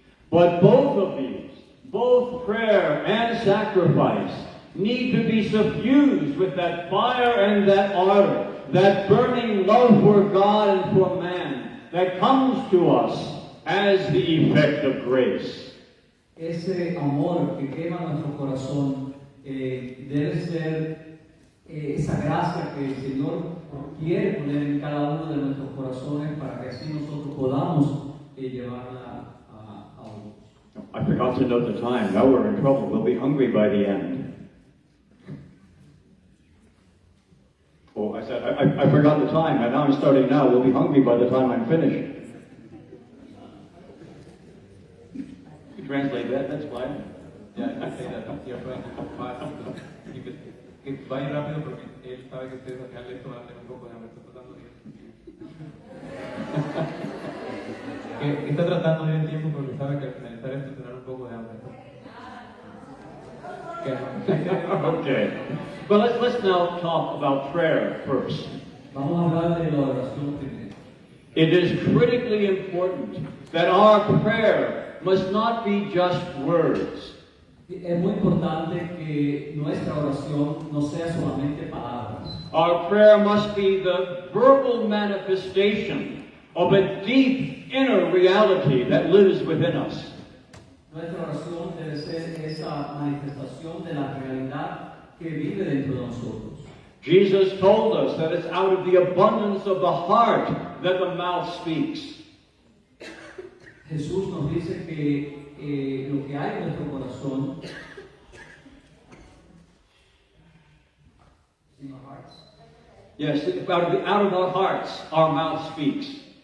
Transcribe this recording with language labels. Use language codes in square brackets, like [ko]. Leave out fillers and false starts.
[en] But both of these, both prayer and sacrifice, need to be suffused with that fire and that ardor, that burning love for God and for man that comes to us as the effect of grace. [es] Ese amor que quema nuestro corazón debe ser esa gracia que el Señor quiere poner en cada uno de nuestros corazones para que así nosotros podamos llevarla a otros. [en] I forgot to note the time. Now we're in trouble. We'll be hungry by the end. Oh, I said, I forgot the time, and now I'm starting now. We'll be hungry by the time I'm finished. You translate that, that's fine. Ya, say that. You're trying to go fast. [es] Que vaya rápido porque él sabe que ustedes al final de esto van a tener un poco de hambre. Está tratando de... está tratando de ir en tiempo porque sabe que al finalizar esto tendrán un poco de hambre. [en] Okay. Well, let's now talk about prayer first. [es] Vamos a hablar de la oración primero. [en] It is critically important that our prayer must not be just words. [es] Es muy importante que nuestra oración no sea solamente palabras. [en] Our prayer must be the verbal manifestation of a deep inner reality that lives within us. [es] Nuestra oración debe ser esa manifestación de la realidad que vive dentro de nosotros. [en] Jesus told us that it's out of the abundance of the heart that the mouth speaks. [es] Jesús nos dice que lo que hay en nuestro corazón, [en] in our hearts. Yes, out of our hearts, our mouth speaks.